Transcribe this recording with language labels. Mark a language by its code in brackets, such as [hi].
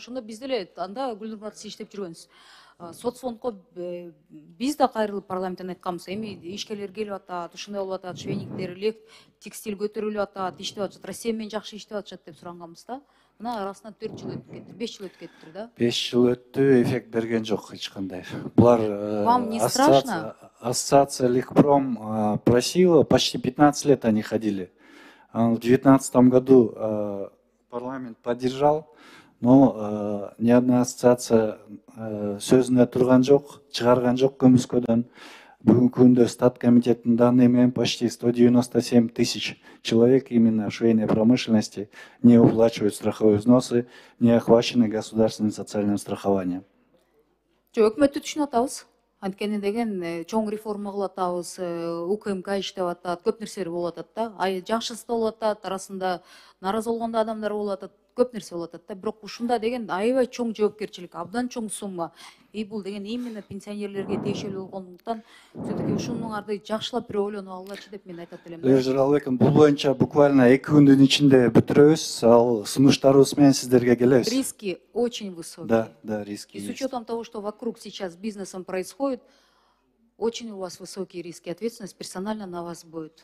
[ky] Ошондо биз деле анда Гүлнур Мурат сиз иштеп жүргөнсүз. Соцфондко биз да кайрылып парламенттен айтканбыз, эми ишкерлер келип атат, ушундай болуп атат, швейниктер, текстиль көтөрүлүп атат, иштеп атышат, Россия менен жакшы иштеп атышат деп суранганбыз да. Мына арасынан 4 жыл өтүп кетти, 5 жыл өтүп кетти да. 5 жыл өттү, эффект берген жок эч кандай. Булар [ru] Вам не страшно? Ассоциация Ликпром просила, почти 15 лет они ходили. В 2019 году парламент поддержал, но ни одна ассоциация [ky] сөзүнө турган жок, чыгарган жок көмүскөдөн. Бүгүнкү күндө стат комитеттин [ru] данные менен почти 197 тысяч человек именно в швейной промышленности не уплачивают страховые взносы, не охвачены государственным социальным страхованием. [ky] Өкмөттү түшүнүп атабыз. Анткени деген чоң реформа кылып атабыз, УКМК иштеп атат, көп нерселер болуп атат да. Жакшысы да болуп атат, арасында нааразы болгон да адамдар болуп атат, көп нерсе болуп атат да. Бирок ушунда деген аябай чоң жоопкерчилик, абдан чоң сумма. Бул деген именно пенсионерлерге тиешелүү болгондуктан, все-таки ушунуңарды жакшылап бир ойлонуп алгылачы деп мен айтат элем. Лев Жаралбековна, бул боюнча буквально 2 күндүн ичинде бүтүрөбүз. Ал сунуштарыбыз менен сиздерге келебиз. [ru] Риски очень высокие. Да, риски И с есть. учетом того, что вокруг сейчас бизнесом происходит, очень у вас высокие риски. Ответственность персонально на вас будет.